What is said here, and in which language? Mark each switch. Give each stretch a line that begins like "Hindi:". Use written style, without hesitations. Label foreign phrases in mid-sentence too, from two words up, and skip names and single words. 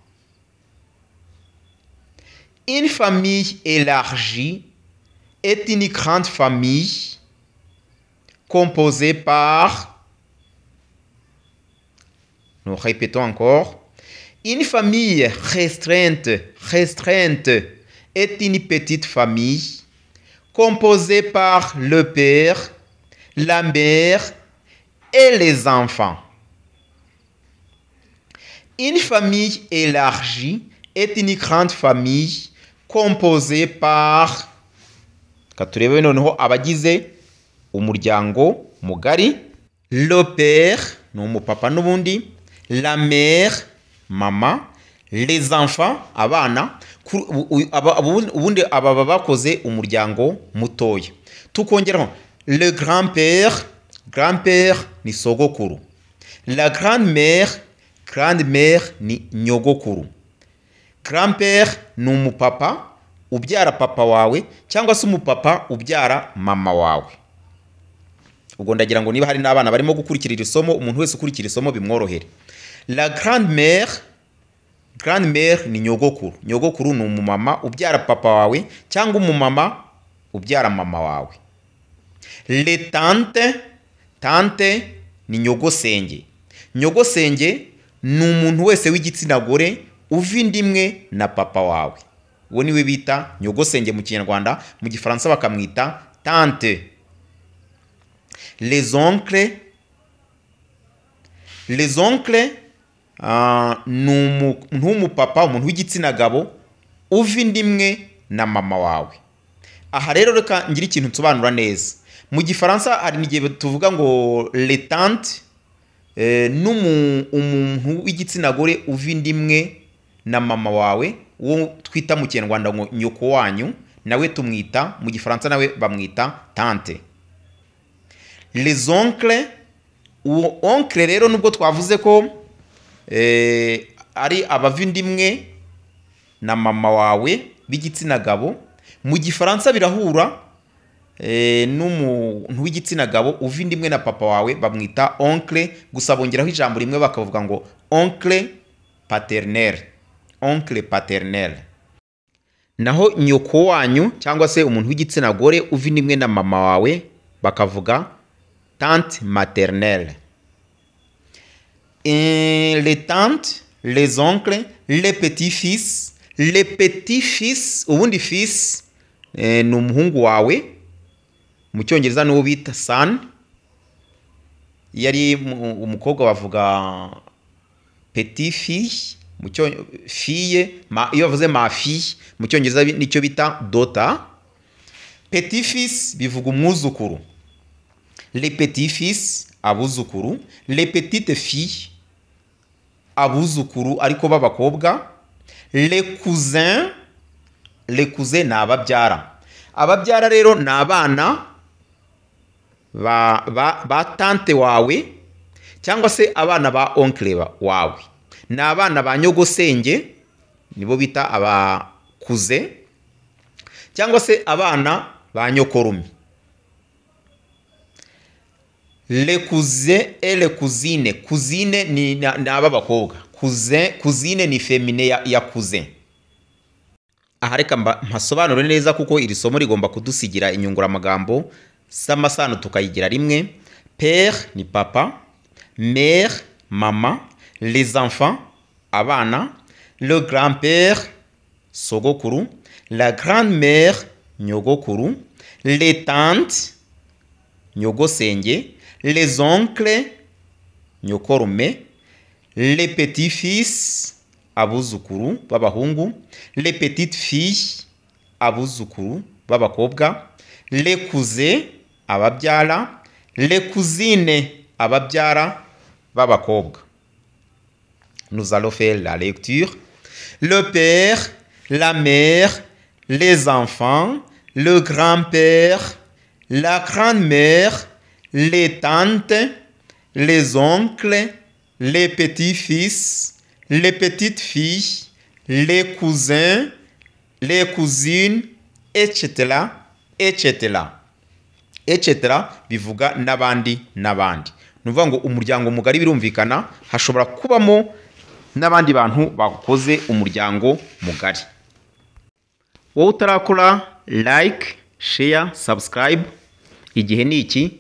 French: Une famille élargie est une grande famille composée par, nous répétons encore, une famille restreinte est une petite famille composée par le père, la mère et les enfants. Une famille élargie est une grande famille composée par,
Kinyarwanda: katurebe noneho abagize umuryango mugari,
French: le père
Kinyarwanda: ni umupapa n'ubundi,
French: la mère mama, les enfants abana.
Kinyarwanda: ubundi aba bakoze umuryango mutoya. Tukongeraho
French: le grand-père, grand-père
Kinyarwanda: ni sogokuru.
French: La grand-mère, grand-mère
Kinyarwanda: ni nyogokuru. Grand-père ni umupapa ubyara papa wawe cyangwa se umupapa ubyara mama wawe. Ubwo ndagira ngo niba hari n'abana barimo gukurikira isomo, umuntu wese ukurikira isomo bimworohere.
French: La grand-mère, grand-mère
Kinyarwanda: ni nyogokuru. Nyogokuru ni umumama ubyara papa wawe cyangwa umumama ubyara mama wawe.
French: Les tantes, tante
Kinyarwanda: ni nyogosenge. Nyogosenge ni umuntu wese w'igitsina gore uva inda imwe na papa wawe. Uwo niwe bita nyogosenge mu Kinyarwanda, mu Gifaransa bakamwita tante.
French: Les oncles, les oncles
Kinyarwanda: ni umuntu w'umupapa, umuntu w'igitsina gabo uva inda imwe na mama wawe. Aha rero reka ngira ikintu nsobanura neza. Mu Gifaransa hari n'igihe tuvuga ngo
French: les tantes
Kinyarwanda: umuntu w'igitsina gore uva inda imwe na mama wawe, uwo twita mu Kinyarwanda ngo nyoko wanyu, nawe tumwita mu Gifaransa nawe bamwita tante.
French: Les oncles,
Kinyarwanda: uwo oncle rero nubwo twavuze ko ari abava inda imwe na mama wawe b'igitsina gabo, mu Gifaransa birahura n'umuntu w'igitsina gabo uva inda imwe na papa wawe bamwita oncle, gusa bongeraho ijambo rimwe bakavuga ngo
French: oncle paternel. Oncle paternel.
Kinyarwanda: Naho nyoko wanyu cyangwa se umuntu w'igitsina gore uva inda imwe na mama wawe bakavuga
French: tante maternelle. Les tantes, les oncles, les petits-fils. Les petits-fils,
Kinyarwanda: ubundi fils ni umuhungu wawe, mu Cyongereza niwo bita son. Yari umukobwa bavuga
French: petit fille, fille,
Kinyarwanda: iyo bavuze
French: ma fille
Kinyarwanda: mu Cyongereza nicyo bita daughter.
French: Petit fils
Kinyarwanda: bivuga umwuzukuru.
French: Les petits fils abuzukuru. Les petites filles
Kinyarwanda: abuzukuru ariko b'abakobwa.
French: Les cousins, les cousins
Kinyarwanda: ni ababyara. Ababyara rero ni abana ba tante wawe cyangwa se abana ba oncle wawe. Ni abana ba nyogosenge nibo bita abakuze cyangwa se abana ba nyokorumi.
French: Les cousins et les cousines.
Kinyarwanda: Cousine ni ababakobwa. Cousine ni féminin ya cousin. Aha reka mpasobanure neza kuko iri somo rigomba kudusigira inyunguramagambo s'amasano tukayigira rimwe.
French: Père
Kinyarwanda: ni papa,
French: mère mama, les enfants abana, le grand-père sogokuru, la grand-mère nyogokuru, les tantes nyogosenge, les oncles nyokorume, les petits-fils
Kinyarwanda: abuzukuru b'abahungu,
French: les petites filles
Kinyarwanda: abuzukuru b'abakobwa,
French: les cousins ababyara, les cousines
Kinyarwanda: ababyara b'abakobwa.
French: Nous allons faire la lecture. Le père, la mère, les enfants, le grand-père, la grand-mère, les tantes, les oncles, les petits-fils, les petites filles, les cousins, les cousines, etc., etc. etc.
Kinyarwanda: bivuga n'abandi n'abandi. Nuvuga ngo umuryango mugari birumvikana hashobora kubamo n'abandi bantu bakoze umuryango mugari. Wowe utarakora
English: like, share, subscribe,
Kinyarwanda: igihe ni iki?